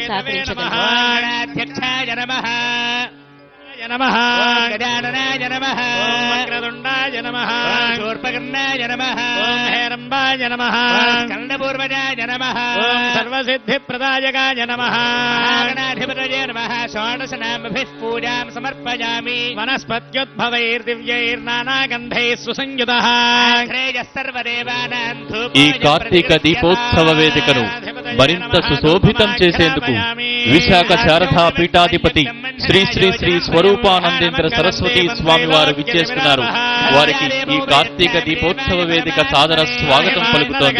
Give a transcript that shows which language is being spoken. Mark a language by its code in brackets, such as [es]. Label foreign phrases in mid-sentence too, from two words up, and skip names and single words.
[te] సహకరించగలరు. [sa] नमः गजाननाय नमः वक्रतुण्डाय नमः शूर्पकर्णाय नमः हेरम्बाय नमः स्कन्दपूर्वजाय नमः सर्वसिद्धिप्रदायकाय नमः गणाधिपतये नमः षोडशनामभिः पूजां समर्पयामि वनस्पत्युद्भवैर्दिव्यैर्नानागन्धैः सुसंयुतः [te] ఈ కార్తీక దీపోత్సవ వేదికను మరింత సుశోభితం చేసేందుకు విశాఖ శారదా పీఠాధిపతి శ్రీ శ్రీ శ్రీ స్వరూపానందేంద్ర సరస్వతి స్వామి వారు విచ్చేస్తున్నారు. వారికి ఈ కార్తీక దీపోత్సవ వేదిక సాదర స్వాగతం పలుకుతోంది.